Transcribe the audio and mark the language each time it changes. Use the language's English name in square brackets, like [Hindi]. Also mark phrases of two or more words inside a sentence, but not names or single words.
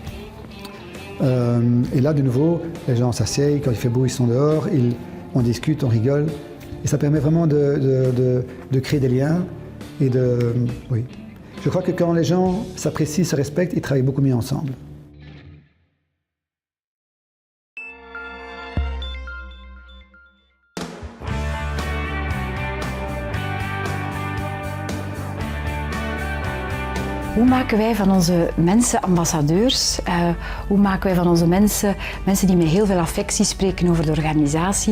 [French] Et là, de nouveau, les gens s'asseyent, quand il fait beau, ils sont dehors, on discute, on rigole. Et ça permet vraiment de créer des liens et oui. Je crois que quand les gens s'apprécient, se respectent, ils travaillent beaucoup mieux ensemble. [Dutch] Hoe maken wij van onze mensen ambassadeurs? Hoe maken wij van onze mensen die met heel veel affectie spreken over de organisatie?